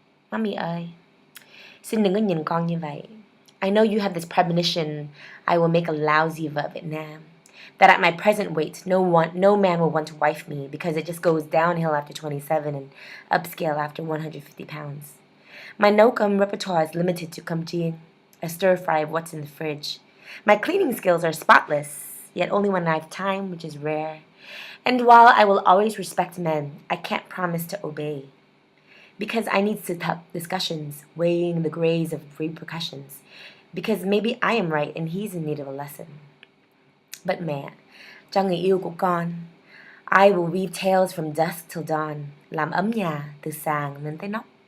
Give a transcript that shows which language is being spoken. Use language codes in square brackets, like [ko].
[vi] Mommy ơi, xin đừng có nhìn con như vậy. [en] I know you have this premonition I will make a lousy [vi] vợ Việt Nam, [en] that at my present weight, no man will want to wife me because it just goes downhill after 27 and upscale after 150 pounds. My no-cum repertoire is limited to [vi] cơm chiên, [en] a stir-fry of what's in the fridge. My cleaning skills are spotless, yet only when I have time, which is rare. And while I will always respect men, I can't promise to obey. Because I need sit-up discussions, weighing the grays of repercussions. Because maybe I am right and he's in need of a lesson. [vi] But mẹ, cho người yêu của con, [en] I will weave tales from dusk till dawn, [vi] làm ấm nhà từ sàn đến tới nóc.